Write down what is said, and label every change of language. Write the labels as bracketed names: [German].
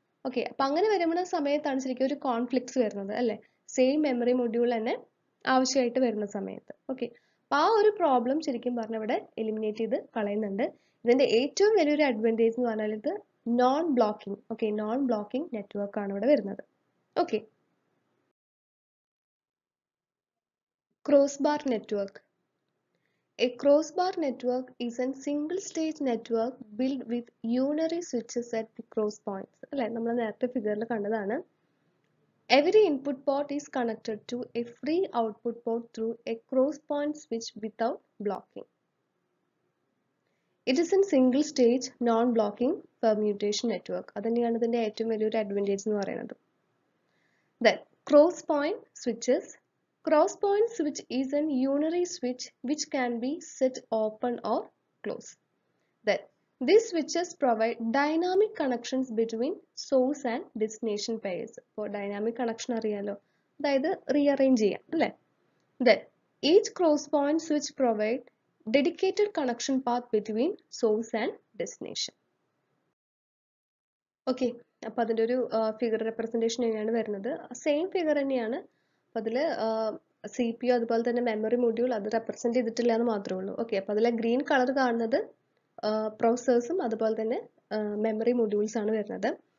[Malayalam] Okay, അപ്പം അങ്ങനെ വരുന്ന സമയത്താണ് ശരിക്കും ഒരു കോൺഫ്ലിക്ട്സ് വരുന്നത് അല്ലേ, സെയിം മെമ്മറി മൊഡ്യൂൾ തന്നെ ആവശ്യമായിട്ട് വരുന്ന സമയത്ത്. ഓക്കെ, അപ്പം ആ ഒരു പ്രോബ്ലം ശരിക്കും പറഞ്ഞാൽ ഇവിടെ എലിമിനേറ്റ് ചെയ്ത് കളയുന്നുണ്ട്. ഇതിൻ്റെ ഏറ്റവും വലിയൊരു അഡ്വാൻറ്റേജ് എന്ന് പറഞ്ഞാൽ ഇത് non blocking, okay, non blocking network ആണ് ഇവിടെ വരുന്നത്. [English] Okay, crossbar network. A crossbar network is a single stage network built with unary switches at the cross points. [Malayalam] അല്ലേ, നമ്മൾ നേരത്തെ ഫിഗറിൽ കണ്ടതാണ്. [English] Every input port is connected to a free output port through a cross point switch without blocking. It is a single stage non-blocking permutation network. [Malayalam] അതുതന്നെയാണ് ഇതിൻ്റെ ഏറ്റവും വലിയൊരു advantage എന്ന് പറയുന്നത്. [English] Then cross point switches. Cross point switch is an unary switch which can be set open or closed. Then these switches provide dynamic connections between source and destination pairs. For dynamic connection [Malayalam] അറിയാലോ, അതായത് rearrange ചെയ്യാം അല്ലേ. [English] Then each cross point switch provide dedicated connection path between source and destination. [Malayalam] Okay, അപ്പോൾ അതിൻ്റെ ഒരു figure representation തന്നെയാണ് വരുന്നത്. Same figure തന്നെയാണ്. അപ്പോൾ അതിൽ CPU അതുപോലെ തന്നെ മെമ്മറി മൊഡ്യൂൾ അത് റെപ്രസെൻറ്റ് ചെയ്തിട്ടില്ല എന്ന് മാത്രമേ ഉള്ളൂ. ഓക്കെ, അപ്പോൾ അതിലെ ഗ്രീൻ കളർ കാണുന്നത് പ്രോസസ്സേഴ്സും അതുപോലെ തന്നെ മെമ്മറി മൊഡ്യൂൾസ് ആണ് വരുന്നത്.